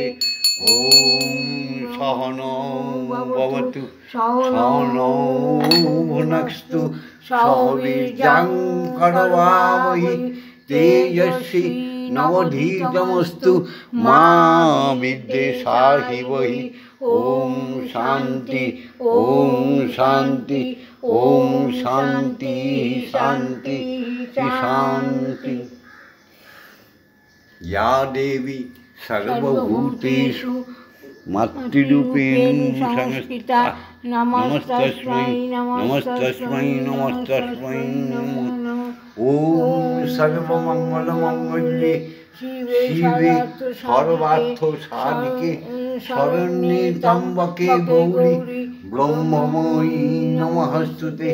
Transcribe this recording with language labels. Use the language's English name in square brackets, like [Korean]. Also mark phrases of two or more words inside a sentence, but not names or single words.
[Sanskrit] ওম সহনৌ ভবতু সহনৌ ভুনক্তু সহ বীর্যং করবাবহি তেজস্বী নবধীতমস্তু মা বিদ্বেষাহিবহি। ওম শান্তি ওম শান্তি ওম শান্তি শান্তি শান্তি। या देवी सर्वभूतेषु मातृरूपेण संस्थिता नमस्तस्मै नमस्तस्मै नमस्तस्मै नमः। ओम सर्वमंगलमंगल्ये शिवे सर्वार्थ साधिके शरण्ये त्र्यंबके गौरी ब्रह्ममयी नमस्तुते।